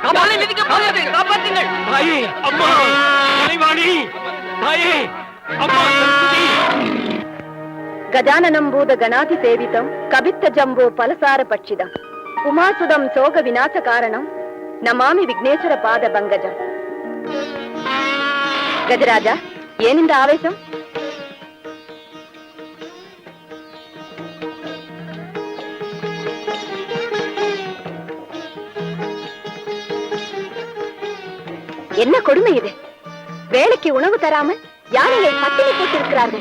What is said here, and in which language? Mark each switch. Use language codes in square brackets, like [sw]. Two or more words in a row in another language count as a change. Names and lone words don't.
[ta] தலை மிதிக்க போகிறது. காப்பாற்றுங்கள். தாயே, அம்மா, கலைவாணி, தாயே, அம்மா, சரஸ்வதி. [sa] గజాననం భూత గణాతి సేవితం కవిత్త జంబో పలసార పక్షిదం ఉమాసుదం శోక వినాశ కారణం నమామి విఘ్నేశ్వర పాద బంగజం. [ta] கஜராஜா, ஏனிந்த ஆவேசம்? என்ன கொடுமை இது! வேலைக்கு உணவு தராமல் யானையை பட்டினி போட்டிருக்கிறார்கள்.